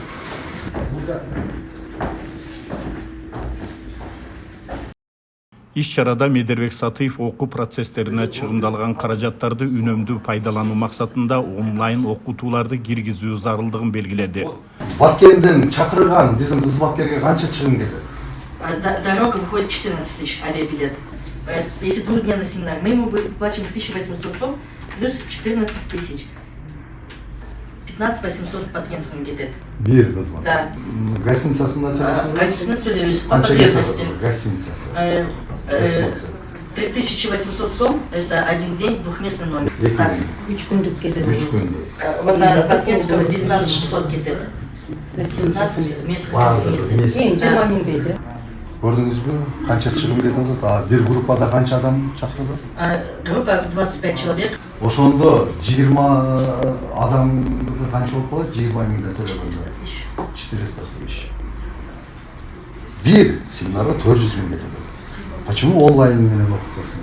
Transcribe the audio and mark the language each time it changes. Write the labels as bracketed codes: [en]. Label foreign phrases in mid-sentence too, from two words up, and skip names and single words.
[ky] Иш-чарада Медербек Сатыев окуу процесстерине чыгымдалган каражаттарды үнөмдүү пайдалануу максатында онлайн окутууларды киргизүү зарылдыгын белгиледи. Баткенден чакырган биздин кызматкерге канча чыгым кетет? [ru] Дорога выходит 14 тысяч авиабилет. Если двухдневный семинар, мы ему выплачиваем 1800 сом плюс 14 тысяч. [ky] 15 800 Баткенскому кетет. Бир кызмат. [ru] Да. [ky] Гостиницасында төлөйсүңүз? Гостиница төлөйбүз по Канча [ru] потребности. [ky] кетет гостиницасы? 3800 сом – [ru] это один день, двухместный номер. [ky] 3 күндүк кетет. 3 күндүк. [ru] Вот на Баткенского 19 600 кетет. 15 месяц гостиницы. [ky] Эң 20 миң дейт. Көрдүңүзбү? Канча чыгым кетип атат? Бир группада канча адам чакырылды? [ru] Группа 25 человек. [ky] Ошондо 20 адамга канча болуп калат? 20 миңге төлөгөндө. 400 тысяч. Бир семинарга 400 миң кетет. Почему онлайн менен окутасың?